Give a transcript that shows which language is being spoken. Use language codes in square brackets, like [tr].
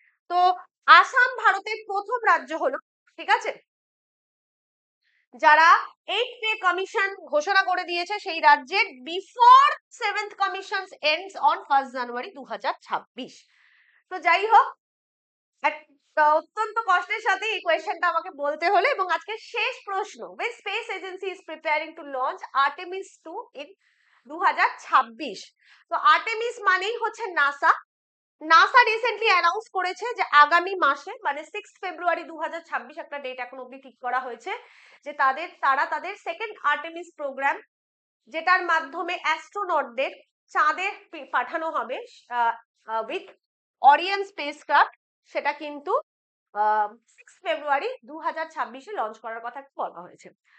[bn] তো আসাম ভারতের প্রথম রাজ্য হলো, ঠিক আছে, যারা 8th পে কমিশন ঘোষণা করে দিয়েছে সেই রাজ্যের [en] Before 7th commission ends on 1 January 2026। [bn] তো যাই হোক, একটা অত্যন্ত কষ্টের সাথে এই কোয়েশ্চেনটা আমাকে বলতে হলো। এবং আজকে শেষ প্রশ্ন, [en] which space agency is preparing to launch Artemis 2 in 2026? [bn] তো আর্টেমিস মানেই হচ্ছে নাসা। নাসা রিসেন্টলি অ্যানাউন্স করেছে যে আগামী মাসে মানে 6 ফেব্রুয়ারি 2026 একটা ডেট এখন অবধি ঠিক করা হয়েছে, যে তারা তাদের সেকেন্ড আর্টেমিস প্রোগ্রাম, যেটার মাধ্যমে অ্যাস্ট্রোনটদের চাঁদে পাঠানো হবে [en] with Orion spacecraft, [bn] সেটা কিন্তু 6 ফেব্রুয়ারি 2026-এ লঞ্চ করার কথা বলা হয়েছে।